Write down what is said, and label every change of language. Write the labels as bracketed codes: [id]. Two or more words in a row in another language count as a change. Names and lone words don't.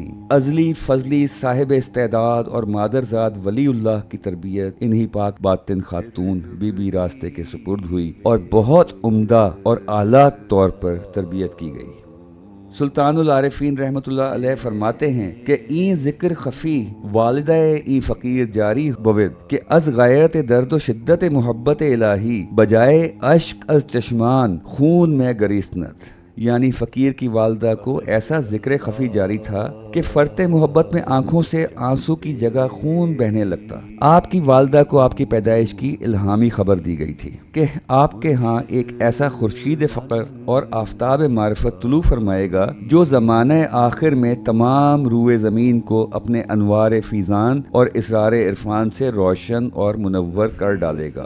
[ur] ازلی فضلی صاحب استعداد اور مادرزاد ولی اللہ کی تربیت انہی پاک باطن خاتون بی بی راستے کے سپرد ہوئی اور بہت عمدہ اور اعلیٰ طور پر تربیت کی گئی۔ سلطان العارفین رحمۃ اللہ علیہ فرماتے ہیں کہ [fa] این ذکر خفی والدہ این فقیر جاری بود کہ از غایت درد و شدت محبت الہی بجائے اشک از چشمان خون میں گریستنت، [ur] یعنی فقیر کی والدہ کو ایسا ذکر خفی جاری تھا کہ فرط محبت میں آنکھوں سے آنسو کی جگہ خون بہنے لگتا۔ آپ کی والدہ کو آپ کی پیدائش کی الہامی خبر دی گئی تھی کہ آپ کے ہاں ایک ایسا خورشید فقر اور آفتاب معرفت طلوع فرمائے گا جو زمانہ آخر میں تمام روئے زمین کو اپنے انوار فیضان اور اسرار عرفان سے روشن اور منور کر ڈالے گا۔